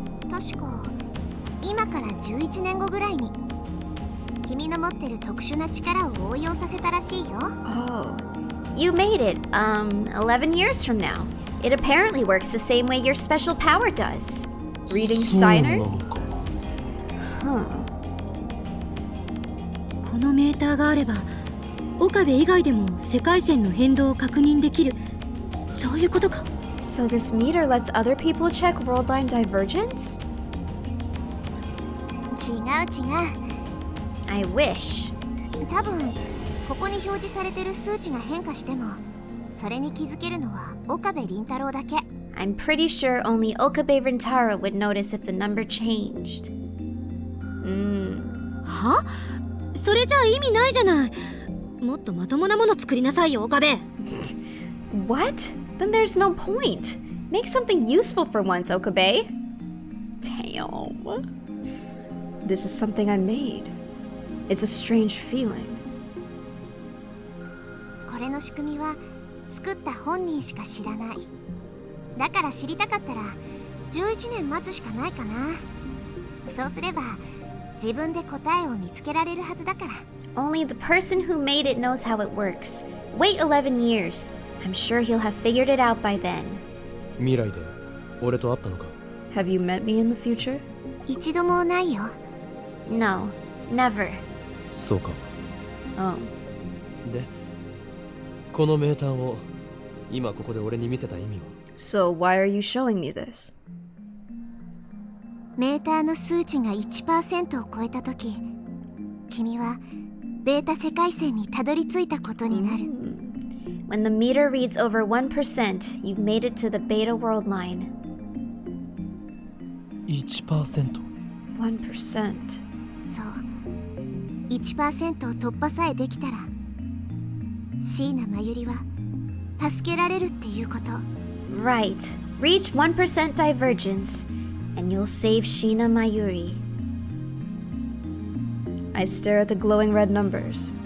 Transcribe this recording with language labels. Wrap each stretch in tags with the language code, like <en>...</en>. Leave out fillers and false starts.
<ja>確か今から11年後ぐらいに君の持ってる特殊な力を応用させたらしいよ。</ja> <en>Oh. You made it, 11 years from now. It apparently works the same way your special power does. Reading</en> <ja>そうな</ja> <en>Steiner?</en> <ja>のか。</ja> <en>Huh.</en> <ja>このメーターがあれば岡部以外でも世界線の変動を確認できる。そういうことか。</ja> <en>So this meter lets other people check world line divergence?</en> <ja>違う違う。</ja> <en>I wish.</en> <ja>多分ここに表示されてる数値が変化してもそれに気づけるのは岡部倫太郎だけ。</ja> <en>I'm pretty sure only Okabe Rintaro would notice if the number changed.</en> <ja>は？それじゃあ意味ないじゃない。もっとまともなもの作りなさいよ岡部。</ja> <en>What? Then there's no point. Make something useful for once, Okabe. Damn. This is something I made. It's a strange feeling.</en> <ja>これの仕組みは作った本人しか知らない。だから知りたかったら11年待つしかないかな。そうすれば自分で答えを見つけられるはずだから。</ja> <en>Only the person who made it knows how it works. Wait 11 years. I'm sure he'll have figured it out by then.</en> <ja>未来で俺と会ったのか。</ja> <en>Have you met me in the future?</en> <ja>一度もないよ。</ja> <en>No, never.</en> <ja>そうか。</ja> <en>Oh.</en> <ja>で、このメーターを今ここで俺に見せた意味は？</ja> <en>So why are you showing me this?</en> <ja>メーターの数値が 1% を超えたとき、君はベータ世界線にたどり着いたことになる。</ja> <en>When the meter reads over 1%, you've made it to the beta world line.</en> <ja>1%。</ja> <en>1%.</en> <ja>そう。 1% を突破さえできたら、椎名真由里は助けられるっていうこと。</ja> <en>Right. Reach 1% divergence, and you'll save Sheena Mayuri. I stare at the glowing red numbers.</en>